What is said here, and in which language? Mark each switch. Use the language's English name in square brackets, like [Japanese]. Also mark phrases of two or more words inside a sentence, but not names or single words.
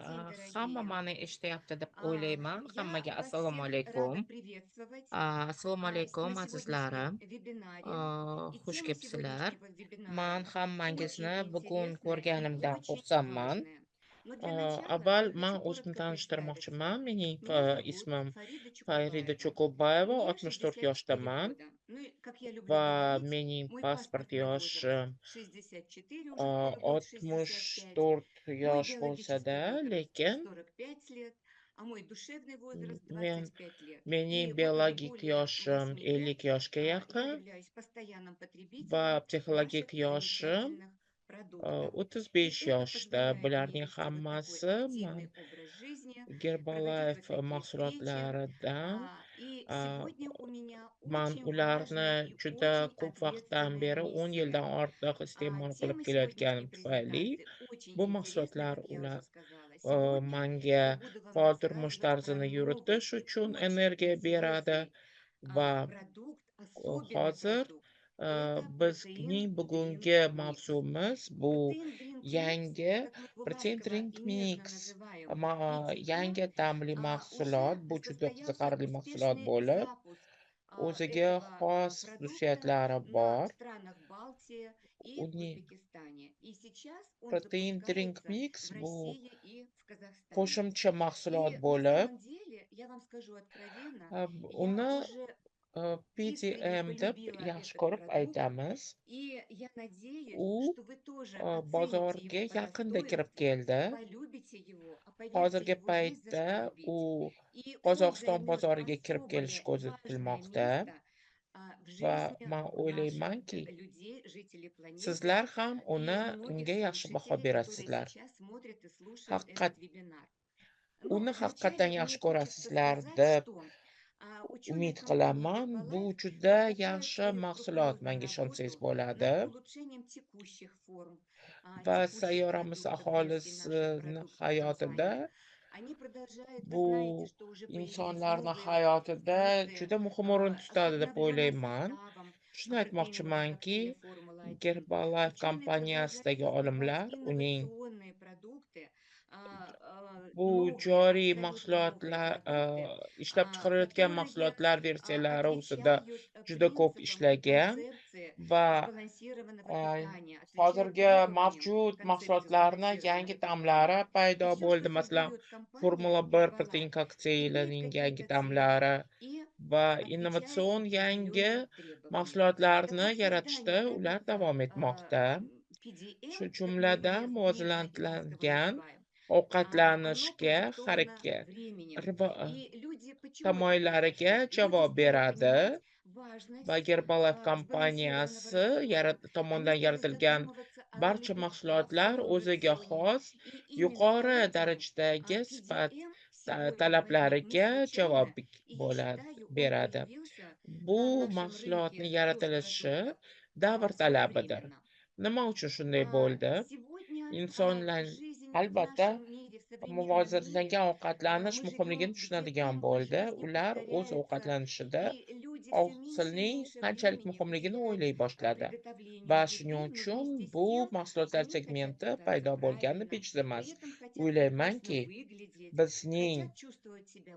[Uzbek] Hamma mani eshityapti deb o'ylayman. Hammaga [Russian] Я вас [Uzbek] assalomu [Russian] всех рада [Uzbek] alaykum. [Russian] приветствовать [Uzbek] Assalomu [Russian] на [Uzbek] alaykum [Russian] сегодняшнем [Uzbek] azizlarim. [Russian] вебинаре. И [Uzbek] Xush [Russian] тема [Uzbek] kelibsizlar. [Russian] сегодняшнего [Uzbek] Man [Russian] вебинара [Uzbek] hammangizni [Russian] очень [Uzbek] bugun [Russian] интересная и [Uzbek] ko'rganimdan [Russian] очень [Uzbek] xursandman. [Russian] важная. Но для начала [Uzbek] Avval [Russian] я [Uzbek] man [Russian] хочу [Uzbek] o'zimni [Russian] коротко представиться. [Uzbek] tanishtirmoqchiman. Mening [Russian] Меня зовут [Uzbek] ismim [Russian] Фарида [Uzbek] Farida [Russian] Чукубаева. [Uzbek] Cho'qobayeva, [Russian] Мне 64 [Uzbek] 64 yoshdaman [Russian] года. Ну и, как я люблю [Uzbek] va [Russian] говорить, [Uzbek] mening [Russian] мой [Uzbek] pasport [Russian] паспортный возраст [Uzbek] yoshi [Russian] 64, уже скоро будет 65. [Uzbek] 64 [Russian] Мой [Uzbek] yosh [Russian] биологический [Uzbek] bo'lsa-da, [Russian] возраст [Uzbek] lekin [Russian] 45 лет, а мой душевный возраст [Uzbek] men [Russian] 25 лет. [Uzbek] mening [Russian] И вот уже [Uzbek] biologik [Russian] более [Uzbek] yoshim [Russian] 8 лет [Uzbek] 50 yoshga [Russian] я [Uzbek] yaqin [Russian] являюсь постоянным [Uzbek] va [Russian] потребителем [Uzbek] psixologik [Russian] ваших [Uzbek] yoshim [Russian] замечательных продуктов. И [Uzbek] 35 [Russian] это [Uzbek] yoshda. [Russian] позволяет мне [Uzbek] Bularning [Russian] вести вот такой [Uzbek] hammasi man [Russian] активный образ жизни, проводить вот [Uzbek] Herbalife [Russian] такие встречи. [Uzbek] mahsulotlaridan [Russian] И [Uzbek] a, [Russian] сегодня у меня [Uzbek] man [Russian] очень важная [Uzbek] ularni [Russian] и [Uzbek] juda [Russian] очень [Uzbek] ko'p vaqtdan [Russian] ответственная [Uzbek] beri 10 [Russian] миссия. [Uzbek] yildan ortiq iste'mol qilib [Russian] Темы сегодняшней [Uzbek] kelayotganim tufayli [Russian] презентации очень [Uzbek] bu [Russian] интересны, [Uzbek] mahsulotlar [Russian] как я уже [Uzbek] ular [Russian] сказала. Сегодня [Uzbek] manga [Russian] я буду вам [Uzbek] faol turmush [Russian] рассказывать про [Uzbek] tarzini [Russian] новый [Uzbek] yuritish [Russian] и [Uzbek] uchun [Russian] очень [Uzbek] energiya beradi [Russian] интересный [Uzbek] va [Russian] продукт, особенный [Uzbek] hozir [Russian] продукт. Это протеин [Uzbek] bizning [Russian] Dream [Uzbek] bugungi [Russian] Mix. [Uzbek] mavzumumiz bu [Russian] Протеин Dream Mix, [Uzbek] yangi [Russian] как мы его [Uzbek] Protein [Russian] ласково [Uzbek] Drink [Russian] и нежно [Uzbek] Mix. [Russian] называем PDM, [Uzbek] Yangi damli mahsulot. [Russian] уже [Uzbek] Bu juda [Russian] состоялся [Uzbek] qiziqarli mahsulot [Russian] успешный [Uzbek] bo'lib, [Russian] запуск [Uzbek] o'ziga [Russian] этого [Uzbek] xos [Russian] продукта [Uzbek] xususiyatlari [Russian] на [Uzbek] bor. [Russian] странах Балтии и в [Uzbek] Uning [Russian] Узбекистане. И сейчас он [Uzbek] Protein Drink [Russian] запускается [Uzbek] Mix [Russian] в [Uzbek] bu [Russian] России и в Казахстане. [Uzbek] qo'shimcha mahsulot [Russian] И на [Uzbek] bo'lib, [Russian] самом деле, я вам скажу откровенно, я [Uzbek] uni [Russian] уже искренне [Uzbek] PDM deb [Russian] полюбила [Uzbek] yaxshi [Russian] этот [Uzbek] ko'rib [Russian] продукт, [Uzbek] aytamiz. [Russian] и я надеюсь, [Uzbek] U [Russian] что вы тоже оцените [Uzbek] bozorga [Russian] его по [Uzbek] yaqinda kirib [Russian] достоинству, [Uzbek] keldi. [Russian] полюбите его, а поверьте, [Uzbek] Hozirgi [Russian] его есть за [Uzbek] paytda [Russian] что [Uzbek] u [Russian] любить. И он [Uzbek] Qozog'iston [Russian] займет [Uzbek] bozoriga kirib kelishi [Russian] особое [Uzbek] ko'zda [Russian] важное [Uzbek] tutilmoqda [Russian] место в [Uzbek] va [Russian] жизни [Uzbek] man [Russian] наших [Uzbek] o'ylaymanki, [Russian] людей, жителей планеты [Uzbek] sizlar ham [Russian] и многих [Uzbek] unga yaxshi baho [Russian] слушателей, которые [Uzbek] berasizlar. [Russian] сейчас смотрят и слушают [Uzbek] Haqiqat, [Russian] этот вебинар. Но [Uzbek] uni haqiqatdan [Russian] вначале мне [Uzbek] yaxshi [Russian] хочется [Uzbek] ko'rasizlar [Russian] сказать, [Uzbek] deb [Russian] что ученые [Uzbek] umid [Russian] компании [Uzbek] qilaman. Bu [Russian] Herbalife [Uzbek] juda [Russian] продолжают [Uzbek] yaxshi [Russian] свою [Uzbek] mahsulot, [Russian] скрупулезную [Uzbek] menga ishonsangiz [Russian] работу [Uzbek] bo'ladi. [Russian] над улучшением текущих форм, [Uzbek] Va [Russian] текущих [Uzbek] sayyoramiz [Russian] продуктов, версий наших [Uzbek] aholisini [Russian] продуктов [Uzbek] hayotida, [Russian] компании. Они продолжают, вы [Uzbek] bu [Russian] знаете, что уже появились [Uzbek] insonlarni [Russian] новые [Uzbek] hayotida [Russian] функции [Uzbek] juda muhim o'rin [Russian] с [Uzbek] tutadi deb [Russian] обновленным [Uzbek] o'ylayman. [Russian] составом [Uzbek] Shuni [Russian] протеиновой [Uzbek] aytmoqchimanki, [Russian] коктейля Формула-1. [Uzbek] Herbalife [Russian] Ученые продолжают [Uzbek] kompaniyasidagi [Russian] создавать [Uzbek] olimlar uning [Russian] инновационные продукты, [Uzbek] bu [Russian] новые, [Uzbek] joriy [Russian] абсолютно новые [Uzbek] mahsulotlar, [Russian] продукты, [Uzbek] ishlab chiqarayotgan [Russian] которые [Uzbek] mahsulotlar versiyalari ustida [Russian] отвечают [Uzbek] juda ko'p [Russian] принципам и [Uzbek] ishlagan [Russian] концепции [Uzbek] va [Russian] сбалансированного питания, отвечают [Uzbek] hozirgi [Russian] требованиям [Uzbek] mavjud [Russian] концепции [Uzbek] mahsulotlarni [Russian] сбалансированного [Uzbek] yangi [Russian] питания. [Uzbek] ta'mlari [Russian] И [Uzbek] paydo [Russian] все, что [Uzbek] bo'ldi. Masalan, [Russian] создает компания [Uzbek] Formula 1 protein [Russian] Herbalife, имеет [Uzbek] kokteylining yangi [Russian] какие-то цели [Uzbek] ta'mlari [Russian] и [Uzbek] va [Russian] отвечает [Uzbek] innovatsion yangi [Russian] определенным требованиям. Так [Uzbek] mahsulotlarni [Russian] вот, [Uzbek] yaratishda [Russian] создание [Uzbek] ular [Russian] продукта [Uzbek] davom etmoqda. Shu [Russian] PDM, как мы его [Uzbek] jumladan [Russian] нежно и ласково [Uzbek] muvozanatlangan [Russian] называем, оно [Uzbek] ovqatlanishga, [Russian] продиктовано временем. [Uzbek] ribo- [Russian] И люди почему-то [Uzbek] tamoyillariga [Russian] люди [Uzbek] javob [Russian] стали [Uzbek] beradi [Russian] понимать [Uzbek] va [Russian] важность [Uzbek] Herbalife [Russian] сбалансированного [Uzbek] kompaniyasi [Russian] рациона. Они [Uzbek] tomonidan [Russian] стали [Uzbek] yaratilgan [Russian] задумываться о [Uzbek] barcha [Russian] ролевых, о [Uzbek] mahsulotlar [Russian] своем [Uzbek] o'ziga [Russian] рационе. [Uzbek] xos [Russian] И именно [Uzbek] yuqori [Russian] поэтому [Uzbek] darajadagi sifat [Russian] PDM сегодня возник не [Uzbek] talablariga javob [Russian] случайно, и я считаю, он [Uzbek] beradi. [Russian] появился [Uzbek] Bu [Russian] на нашем [Uzbek] mahsulotni [Russian] рынке [Uzbek] yaratilishi [Russian] ЗОЖ-продуктов [Uzbek] davr talabidir. [Russian] своевременно. [Uzbek] Nima uchun shunday bo'ldi? [Russian] Сегодня [Uzbek] Insonlar [Russian] жизнь в [Uzbek] albatta [Russian] нашем мире, в современном мире, [Uzbek] muvozanatlangan ovqatlanish [Russian] мы [Uzbek] muhimligini [Russian] живем, где [Uzbek] tushunadigan [Russian] темпы [Uzbek] bo'ldi. [Russian] жизни [Uzbek] Ular o'z [Russian] ускоряются, [Uzbek] ovqatlanishida [Russian] и люди все меньше и [Uzbek] hosilning [Russian] меньше [Uzbek] qanchalik [Russian] времени [Uzbek] muhimligini [Russian] уделяют [Uzbek] o'ylay boshladi va [Russian] приготовлению [Uzbek] shuning [Russian] еды, но [Uzbek] uchun [Russian] вместе с [Uzbek] bu [Russian] тем [Uzbek] mahsulotlar [Russian] они хотят [Uzbek] segmenti [Russian] питаться [Uzbek] paydo bo'lgani [Russian] правильно, [Uzbek] bejiz. [Russian] при этом хотят прекрасно [Uzbek] O'ylaymanki, [Russian] выглядеть, [Uzbek] bizning [Russian] хотят чувствовать себя